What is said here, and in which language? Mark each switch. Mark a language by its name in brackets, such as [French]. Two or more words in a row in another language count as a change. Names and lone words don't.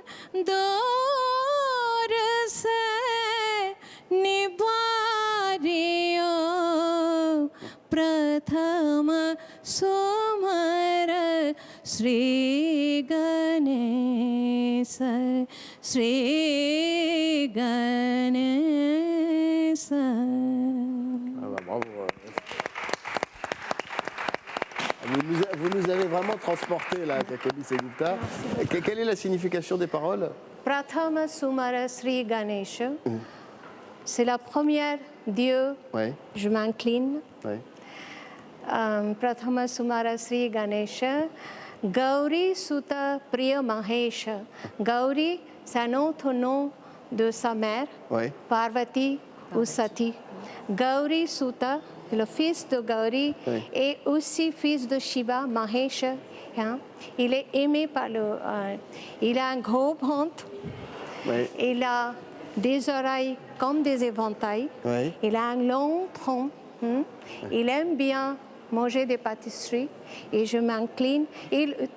[Hindi] दोरसे निबारियो प्रथम सुमर श्री गणेश श्री गणेश. [French] Bravo. Vous nous avez vraiment transporté là, Kakoli Sengupta. Quelle est la signification des paroles? [Hindi] प्रथम सुमर श्री गणेश, [French] c'est la première Dieu, je m'incline. [Hindi] प्रथम सुमर श्री गणेश, गौरी सुत प्रिय महेश. [French] Gauri, c'est un autre nom de sa mère, Parvati ou Sati. [Hindi] गौरी सुत, [French] le fils de Gauri, et aussi fils de Shiva, Mahesha. Hein? Il est aimé par le... il a un gros ventre, il a des oreilles comme des éventails, il a un long tronc, il aime bien manger des pâtisseries et je m'incline.